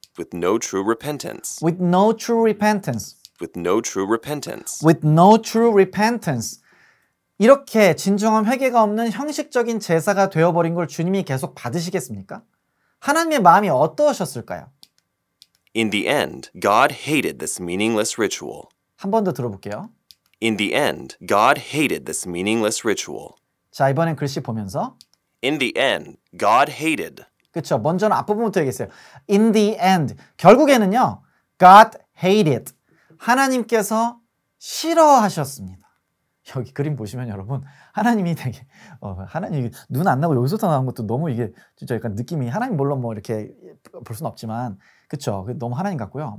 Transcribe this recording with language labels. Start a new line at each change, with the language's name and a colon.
English: With no true repentance. With no true repentance. With no true repentance. With no true repentance.
Korean: 이렇게 진정한 회개가 없는 형식적인 제사가 되어버린 걸 주님이 계속 받으시겠습니까? 하나님의 마음이 어떠셨을까요?
English: In the end, God hated this meaningless ritual.
Korean: 한 번 더 들어볼게요.
English: In the end, God hated this meaningless ritual.
Korean: 자, 이번엔 글씨 보면서
English: In the end, God hated.
Korean: 그쵸? 먼저는 앞부분부터 얘기했어요.
English: In the end.
Korean: 결국에는요.
English: God hated.
Korean: 하나님께서 싫어하셨습니다. 여기 그림 보시면 여러분 하나님이 되게 하나님이 눈 안 나고 여기서부터 나온 것도 너무 이게 진짜 약간 느낌이 하나님 물론 뭐 이렇게 볼 수는 없지만 그쵸? 너무 하나님 같고요.